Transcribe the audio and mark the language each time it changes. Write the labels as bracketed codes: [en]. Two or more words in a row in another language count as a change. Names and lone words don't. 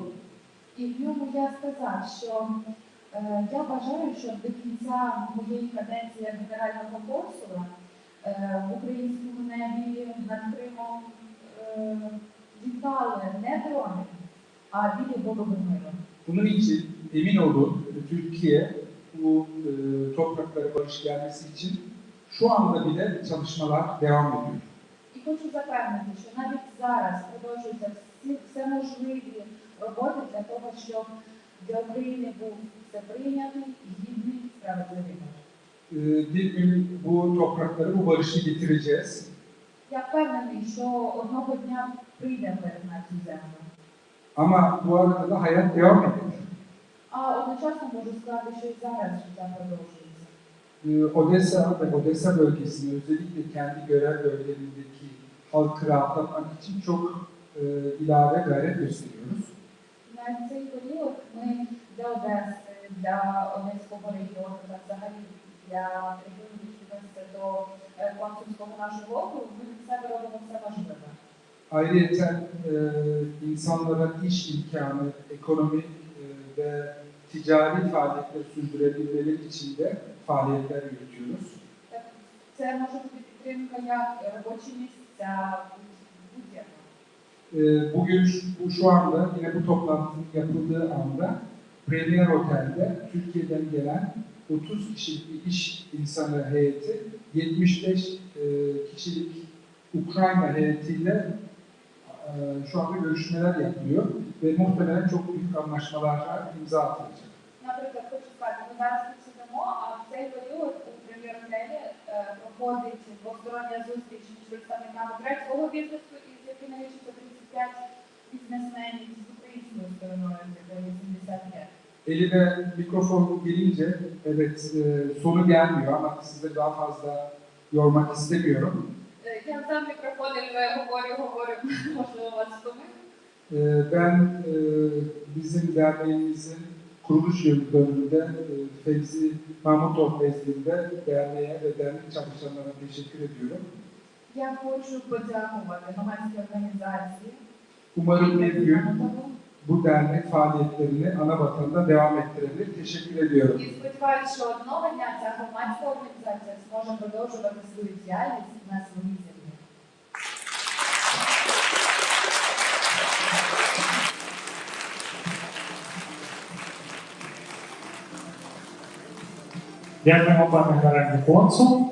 [uk] І в ньому я сказав, що я бажаю, щоб до кінця моєї каденції як генерального консула в українському небі над Кримом літали не дрони, а білі голуби миру. [tr] Bunun için emin olun Türkiye bu topraklara barış gelmesi için şu anda bile çalışmalar devam ediyor. [uk] І хочу запевнити, що навіть зараз продовжуються все можливі роботи для того, щоб для України був всеприйнятий, гідний, справедливий мир. [tr] Bir gün bu topraklara bu barışı getireceğiz. [uk] Я впевнений, що одного дня прийде мир на цю землю. [tr] Ama bu arada da hayat devam ediyor. [uk] А одночасно можу сказати, що і зараз життя продовжується. [tr] Odessa ve Odessa bölgesinde özellikle kendi görev bölgelerindeki halkı rahatlatmak için çok ilave gayret gösteriyoruz. [uk] На цей період ми для Одеси, для Одеського регіону та взагалі для регіонів, які відносяться до консульського нашого округу, ми від себе робимо все важливе. [tr] Ayrıca insanlara iş imkanı, ekonomi ve ticari faaliyetleri sürdürebilmeleri için de faaliyetler yürütüyoruz. [uk] Це може бути підтримка як робочі місця, будь-яка. [tr] Bugün şu anda yine bu toplantının yapıldığı anda Premier Otel'de Türkiye'den gelen 30 kişilik bir iş insanı heyeti 75 kişilik Ukrayna heyetiyle şu anda görüşmeler yapılıyor ve muhtemelen çok büyük anlaşmalara imza atılacak. [uk] Наприклад, хочу сказати, ми зараз тут сидимо, а в цей період у прем'єр-отелі проходить двостороння зустріч між представниками грецького бізнесу, із яким налічується 35 бізнесменів, з українською стороною, з якою 75. [tr] Elime mikrofon gelince, evet sonu gelmiyor ama size daha fazla yormak istemiyorum. [uk] Я взяв мікрофон і вже говорю, можливо, вас втомив. [tr] Ben bizim derneğimizin kuruluş yıl dönümünde Fevzi Mahmutov nezdinde derneğe ve dernek çalışanlarına teşekkür ediyorum. [uk] Я хочу подякувати громадській організації. [tr] Umarım bir gün bu dernek faaliyetlerini ana vatanda devam ettirebilir. Teşekkür ediyorum. [uk] І сподіваюся, що одного дня ця громадська організація зможе продовжувати свою діяльність на своїй землі. Дякуємо, пане генеральний консул.